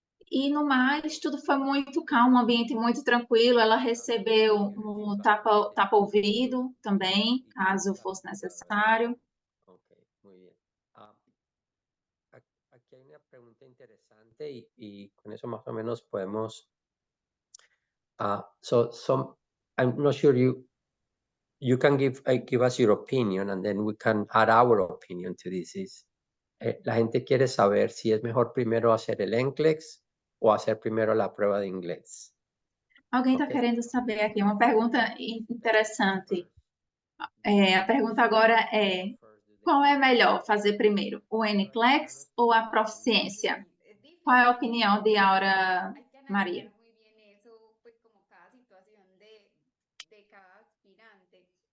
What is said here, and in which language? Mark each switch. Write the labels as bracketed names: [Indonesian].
[Portuguese] E no mais, tudo foi muito calmo, um ambiente muito tranquilo. Ela recebeu um tapa-ouvido também, caso fosse necessário. [Spanish] Ok, muy bien. Aquí hay una pregunta interesante y con eso más o menos podemos. [English] I'm not sure you can give us your opinion and then we can add our opinion to this. [Spanish] La gente quiere saber si es mejor primero hacer el NCLEX o hacer primero la prueba de inglés. [Portuguese] Alguém está [English] Ok. [Portuguese] querendo saber aqui uma pergunta interessante. A pergunta agora é: qual é melhor fazer primeiro, o NCLEX ou a proficiência? Qual é a opinião de Aura Maria? [Spanish] Muy bien eso, pues como cada situación de cada aspirante.